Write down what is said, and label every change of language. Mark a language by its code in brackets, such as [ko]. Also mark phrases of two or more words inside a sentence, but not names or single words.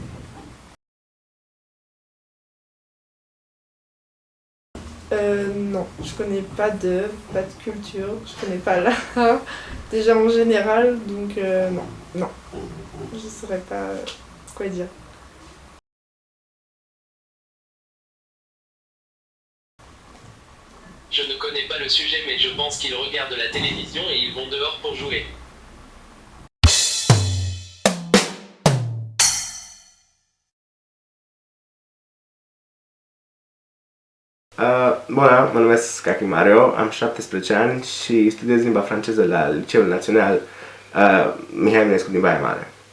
[fr] Non, je connais pas de culture, je connais pas l'art, déjà en général, donc non, je saurais pas quoi dire. Je ne connais pas le sujet, mais je pense qu'ils regardent la télévision et ils vont dehors pour jouer. [ro] Bună, mă numesc Kaki Mario, am 17 ani și studiez limba franceză la Liceul Național Mihai Eminescu din Baia Mare.